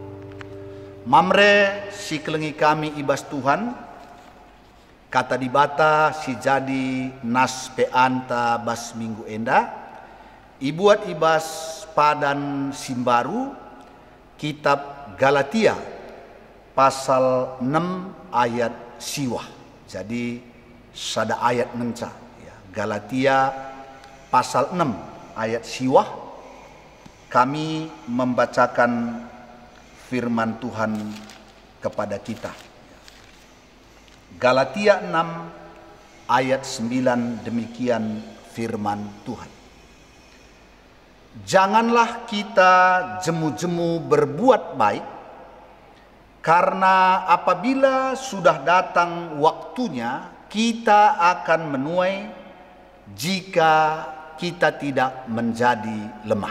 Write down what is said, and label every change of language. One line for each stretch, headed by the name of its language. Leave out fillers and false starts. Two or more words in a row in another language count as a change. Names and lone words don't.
Batak Karo: Mamre si kelengi kami ibas Tuhan kata dibata si jadi nas peanta bas minggu enda ibuat ibas padan simbaru kitab Galatia pasal 6 ayat siwah. Jadi sada ayat ngenca ya.
Indonesian: Galatia pasal 6 ayat siwah kami membacakan firman Tuhan kepada kita. Galatia 6 ayat 9 demikian firman Tuhan. Janganlah kita jemu-jemu berbuat baik, karena apabila sudah datang waktunya kita akan menuai jika kita tidak menjadi lemah.